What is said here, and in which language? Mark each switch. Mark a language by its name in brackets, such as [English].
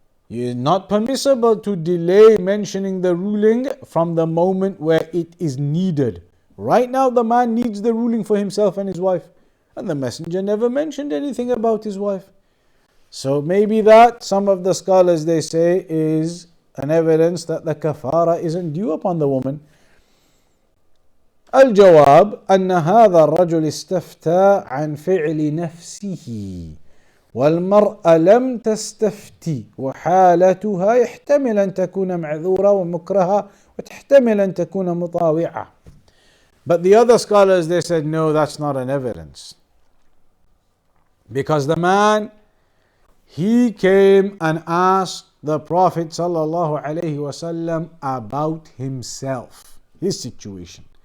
[English] It is not permissible to delay mentioning the ruling from the moment where it is needed. Right now the man needs the ruling for himself and his wife, and the Messenger never mentioned anything about his wife. So maybe that, some of the scholars they say, is an evidence that the kafara isn't due upon the woman. [Arabic] الجواب أن هذا الرجل استفتى عن فعل نفسه والمرأة لم تستفتي، وحالتها يحتمل أن تكون معذورة ومكرهة وتحتمل أن تكون مطاوعة. [English] But the other scholars they said no, that's not an evidence, because the man, he came and asked the Prophet sallallahu alaihi wasallam about himself, his situation.